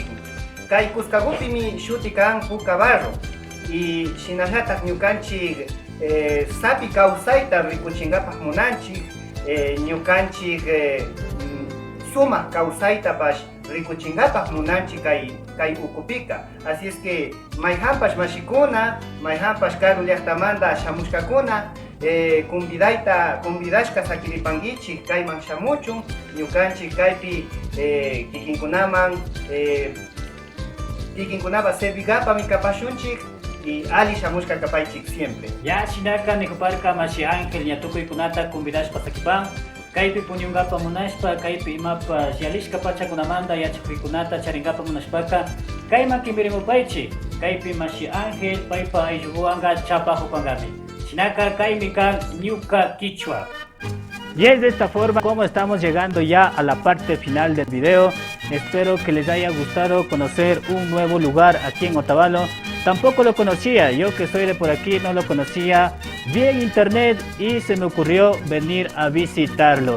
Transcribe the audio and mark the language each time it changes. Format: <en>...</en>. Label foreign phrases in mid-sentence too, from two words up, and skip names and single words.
<qu>Kay kuskagupimi shuti kan puka barro y shinallataq ñukanchik sapi kawsayta rikuchinkapak munanchik ñukanchik sumak kawsaytapash rikuchinkapak munanchik kay ukupika.</qu> <es>Así es que</es> <qu>mayhampash mashikuna, mayhampash karu llaqtamanta shamushkakuna convidashka sakiripankichik kayman shamuchun ñukanchik kaypi kikinkunapas servikapami kapashunchik y ali shamushka kapaychik siempre. Ya shinaka nikuparka mashi Ángel ña tukuykunata convidashpa sakipan kaypi puñunkapa munashpa kaypi imapas yalishka pachakunamanta yachakuykunata charinkapa munashpaka kayman kimbirimupaychik kaypi mashi Ángel paypa aylluwanka chapahupangami shinaka kaymi kan ñuka Quichua.</qu> <es>Y es de esta forma como estamos llegando ya a la parte final del video. Espero que les haya gustado conocer un nuevo lugar aquí en Otavalo. Tampoco lo conocía, yo que soy de por aquí no lo conocía. Vi en internet y se me ocurrió venir a visitarlo.</es>